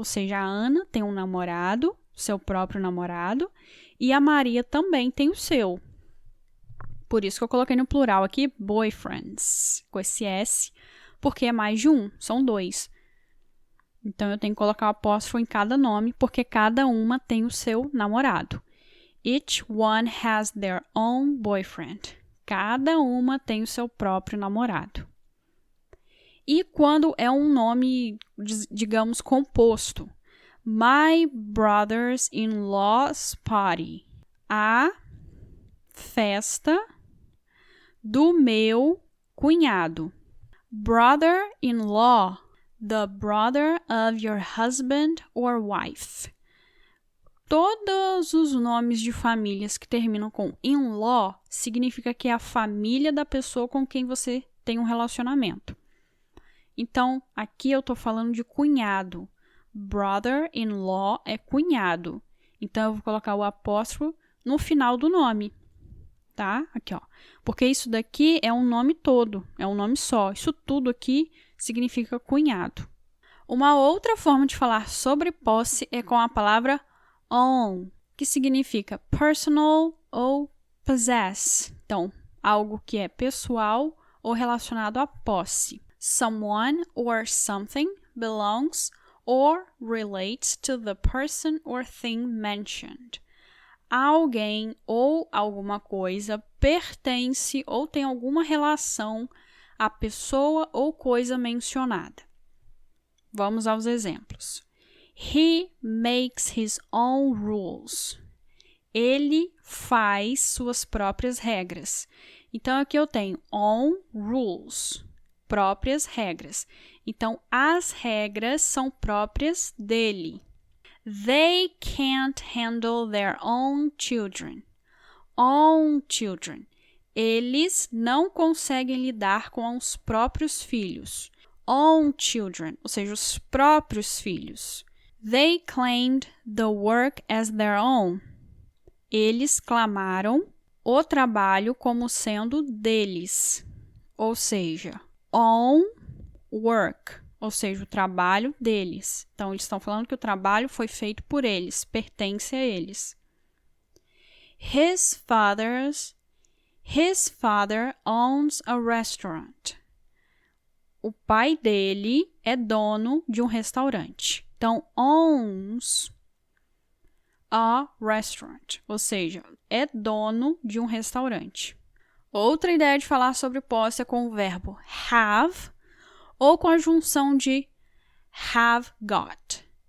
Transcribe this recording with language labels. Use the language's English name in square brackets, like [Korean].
[Portuguese] Ou seja, a Ana tem um namorado, seu próprio namorado, e a Maria também tem o seu. Por isso que eu coloquei no plural aqui, boyfriends, com esse S, porque é mais de um, são dois. Então, eu tenho que colocar o apóstrofo em cada nome, porque cada uma tem o seu namorado. [English] Each one has their own boyfriend. [Portuguese] Cada uma tem o seu próprio namorado. E quando é um nome, digamos, composto. [English] My brother-in-law's party. [Portuguese] A festa do meu cunhado. [English] Brother-in-law, the brother of your husband or wife. [Portuguese] Todos os nomes de famílias que terminam com in-law significa que é a família da pessoa com quem você tem um relacionamento. Então, aqui eu estou falando de cunhado. Brother-in-law é cunhado. Então, eu vou colocar o apóstrofo no final do nome. Tá? Aqui, ó. Porque isso daqui é um nome todo, é um nome só. Isso tudo aqui significa cunhado. Uma outra forma de falar sobre posse é com a palavra own, que significa personal ou possess. Então, algo que é pessoal ou relacionado à posse. [English] Someone or something belongs or relates to the person or thing mentioned. [Portuguese] Alguém ou alguma coisa pertence ou tem alguma relação à pessoa ou coisa mencionada. Vamos aos exemplos. [English] He makes his own rules. [Portuguese] Ele faz suas próprias regras. Então, aqui eu tenho [English] own rules, [Portuguese] próprias regras. Então, as regras são próprias dele. [English] They can't handle their own children. Own children. [Portuguese] Eles não conseguem lidar com os próprios filhos. [English] Own children, [Portuguese] ou seja, os próprios filhos. [English] They claimed the work as their own. [Portuguese] Eles clamaram o trabalho como sendo deles. Ou seja, [English] own work. [Portuguese] Ou seja, o trabalho deles. Então, eles estão falando que o trabalho foi feito por eles, pertence a eles. [English] His father owns a restaurant. [Portuguese] O pai dele é dono de um restaurante. Então, [English] owns a restaurant, [Portuguese] ou seja, é dono de um restaurante. Outra ideia de falar sobre posse é com o verbo have, ou com a junção de have got.